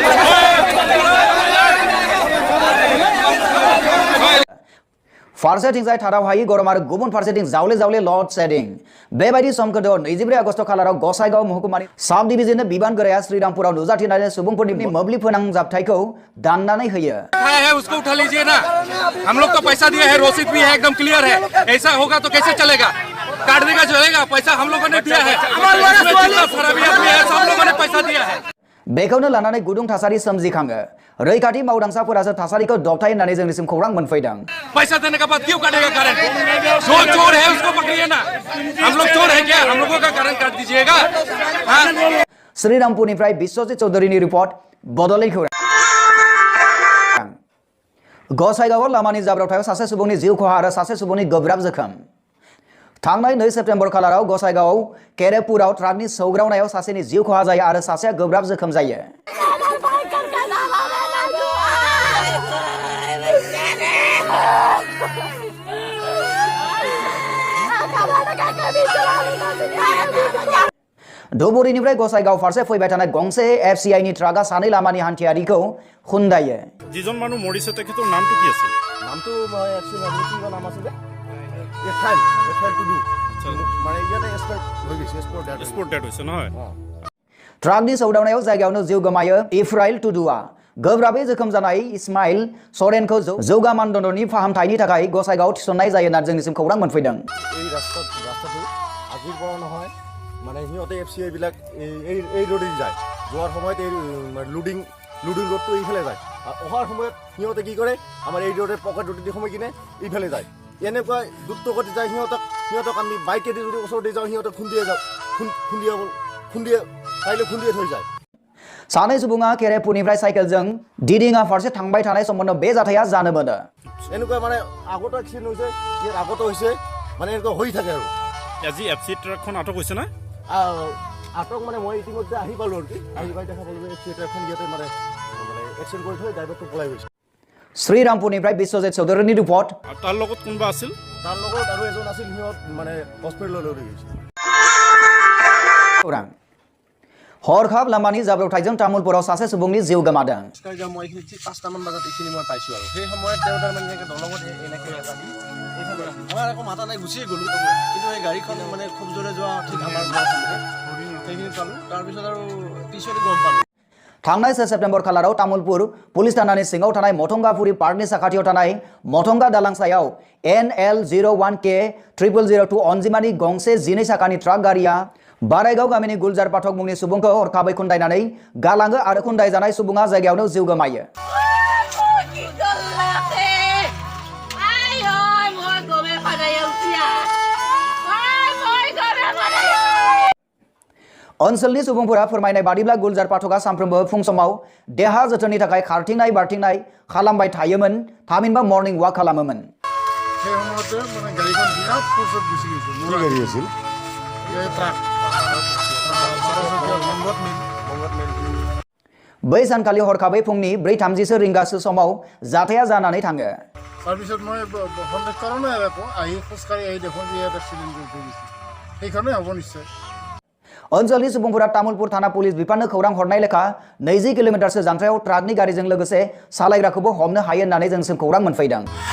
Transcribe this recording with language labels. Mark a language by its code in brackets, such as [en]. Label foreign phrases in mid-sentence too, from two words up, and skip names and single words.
[brx] फारसेथिंजाय थाराव हायि गरम आरो गुबुन फारसेथिं जावले जावले लड शेडिं बेबायदि समखोन्दोआव 24 आगस्ट खालाराव गसाइगाव महकुमानि साब डिभिजननि बिबान गोराया श्रीरामपुराव नुजाथिनानै सुबुंफोरनि मोब्लिब फोनांजाबथायखौ दाननानै होयो [hi] है उसको उठा लीजिए ना हम लोग को पैसा दिया है रसीद भी है एकदम क्लियर है ऐसा होगा तो कैसे चलेगा काट देगा चलेगा पैसा हम लोगों ने दिया है हम लोगों ने पैसा दिया है [brx] बेखौनो लानानै गुदुं थासारि सोमजिखाङो रैखाथि मावदांसाफोरासो थासारिखौ दबथाय होननानै जोंनिसिम खौरां मोनफैदों [hi] पैसा देने के बाद क्यों काटेगा करंट जो चोर है उसको पकड़िए ना हम लोग चोर है क्या हम लोगों का करंट काट दीजिएगा [brx] श्रीरामपुरनिफ्राय बिश्वजित चौधरीनि रिपर्ट बड'लेण्ड खौरां गसाइगावआव लामानि जाब्रबथायाव सासे सुबुंनि जिउ खहा आरो सासे सुबुंनि गोब्राब जोखोम थांनाय 2 सेप्तेम्बर खालाराव गसाइगावआव केरेपुराव ट्राकनि सौग्रावनायाव सासेनि जिउ खहा जायो आरो सासेया गोब्राब जोखोम जायो धुबुरीनिफ्राय गसाइगाव फारसे फैबाय थानाय गंसे एफसीआईनि ट्राकआ सानै लामानि हान्थियारिखौ खुन्दायो [as] যিজন মানু মৰিছে तेखেতৰ नामটো কি আছিল नामটো মই এফসি কি নাম আছিল এফআইল টু ডু মানে ইয়াতে স্পট ডেট হৈছে নহয় [brx] ट्राकनि सौदावनायाव जायगायावनो जिउ गोमायो इफ्राइल टुडुआ गोब्राबै जोखोम जानाय इस्माइल सरेनखौ जौगा मानदण्डनि फाहामथायनि थाखाय गसाइगाव थिसननाय जायो होनना जोंनिसिम खौरां मोनफैदों [as] এই ৰাস্তাটো আজিৰ পৰা নহয় মানে হিহঁতে এফসিআই বিলাক এই ৰোডে যায় যোৱাৰ সময়ত এই লুডিং ৰোডটো এইফালে যায় আৰু অহাৰ সময়ত হিহঁতে কি কৰে আমাৰ এই ৰোডে পকেট ৰোড দি সময় কিনে এইফালে যায় এনেকুৱা দ্ৰুতগতি যায় হিহঁতক আমি বাইকেদি যদি ওচৰতে যাওঁ হিহঁতে খুন্দিয়ে থৈ যায় [brx] सानै सुबुङा केरेपुरनिफ्राय साइकेलजों दिदिङा फारसे थांबाय थानाय समावनो बे जाथाया जानोबोदों [as] এনেকুৱা মানে আগতো এক্সিডেন্ট হৈছে ইয়াৰ আগতো হৈছে মানে এনেকুৱা হৈ থাকে আৰু আজি এফসি ট্ৰাকখন আটক হৈছে না আটক মানে মই ইতিমধ্যে আহি পালো আৰু আহি পাই দেখা পালো এফসি ট্ৰাকখন ইয়াতে মানে এক্সিডেন্ট কৰি থৈ ড্ৰাইভাৰটো পলাই গৈছে শ্ৰীৰামপুৰনিफ्राय বিশ্বজিৎ চৌধুৰীৰ ৰিপৰ্ট তাৰ লগত কোনবা আছিল তাৰ লগত আৰু এজন আছিল হিহঁত মানে হস্পিটেললৈ লৈ গৈছে [brx] खौरां हरखाब लामानि जाब्रबथायजों तामुलपुराव सासे सुबुंनि जिउ गोमादों [as] মই এখিনি 5টামান বজাত এইখিনি মই পাইছো আৰু সেই সময়ত তেওঁ তাৰ মানে দলঙত এনেকৈ আহি মই আকৌ মাথা নাই গুচিয়ে গ'লো কিন্তু এই গাড়ীখন মানে খুব জোৰে যোৱা ঠিক আমাৰ ঘৰৰ সামনে সেইখিনি পালো তাৰপিছত আৰু পিছতে গম পালো [brx] थांनाय 6 सेप्तेम्बर खालाराव तामुलपुर पुलिस थानानि सिङाव थानाय मथंगापुरी पार्कनि साखाथियाव थानाय मथंगा दालां सायाव NL01K 0002 अनजिमानि गंसे 12 साखानि ट्राक गारिया बारायगाव गामिनि गुलजार पाठक मुंनि सुबुंखौ हरखाबै खुन्दायनानै गालाङो आरो खुन्दायजानाय सुबुङा जायगायावनो जिउ गोमायो ओनसोलनि सुबुंफोरा फोरमायनाय बादिब्ला गुलजार पाठकआ सानफ्रोमबो फुं समाव देहा जोथोननि थाखाय खारथिंनाय बारथिंनाय खालामबाय थायोमोन थामहिनबा [en] morning walk [brx] खालामोमोन [as] সেই সময়তে মানে গাড়ীখন বিৰাট ফোৰ্চত গুচি গৈছে মোৰ গাড়ী আছিল এই ট্ৰাক [brx] बै सानखालि हरखाबै फुंनि 4:30 रिंगासो समाव जाथाया जानानै थाङो [as] তাৰপিছত মই সন্দেহ কৰা নাই আকৌ আহি খোজকাঢ়ি আহি দেখোঁ যে ইয়াত এক্সিডেণ্ট কৰি থৈ গৈছে সেইকাৰণে হ'ব নিশ্চয় [brx] ओनसोलनि सुबुंफोरा तामुलपुर थाना पुलिस बिफाननो खौरां हरनाय लेखा 20 किलोमिटारसो जानथायाव ट्राकनि गारिजों लोगोसे सालायग्राखौबो हमनो हायो होननानै जोंसिम खौरां मोनफैदों